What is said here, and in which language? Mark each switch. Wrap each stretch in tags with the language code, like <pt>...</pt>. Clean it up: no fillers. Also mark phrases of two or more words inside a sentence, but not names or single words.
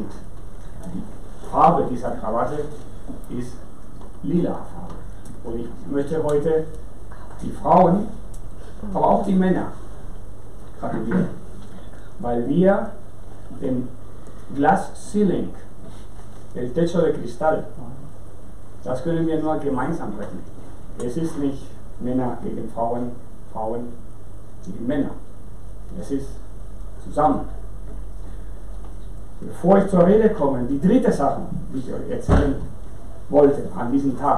<de>Die Farbe dieser Krawatte ist lila Farbe. Und ich möchte heute die Frauen, aber auch die Männer gratulieren, weil wir den</de> <en>Glass Ceiling</en> <es>el techo de cristal.</es> <de>Das können wir nur gemeinsam brechen. Es ist nicht Männer gegen Frauen, Frauen gegen Männer. Es ist zusammen. Bevor ich zur Rede komme, die dritte Sache, die ich euch erzählen wollte an diesem Tag.</de>